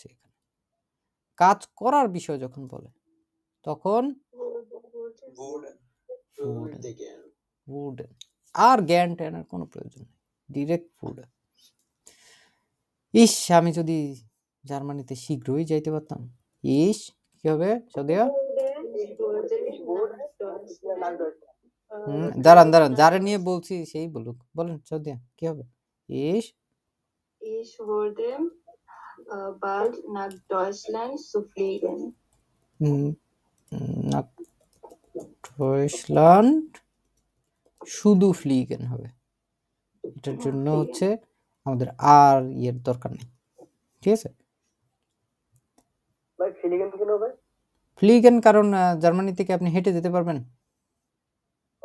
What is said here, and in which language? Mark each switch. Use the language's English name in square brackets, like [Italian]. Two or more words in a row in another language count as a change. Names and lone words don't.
[Bangla] এখানে কাজ করার বিষয় যখন বলে তখন আর জ্ঞান ট্যানের কোনো প্রয়োজন নেই, [English] direct food. [Bangla] আমি যদি জার্মানিতে শীঘ্রই যাইতে পারতাম, কি হবে সাদিয়া? দাঁড়ান যারা নিয়ে বলছি সেই বলুক, বলেন সাদিয়া কি হবে? [German] Ich würde bald nach Deutschland zu fliegen. Nach Deutschland [Bangla] শুধু ফ্লিগেন হবে। এটার হ্যাঁ, জন্য [German] fliegen. [Bangla] হচ্ছে আমাদের আর ইয়ের দরকার নেই, ঠিক আছে। ভাই ফিলিগেন কেন ভাই? ফ্লিগেন কারণ জার্মানি থেকে আপনি হেঁটে যেতে পারবেন, ও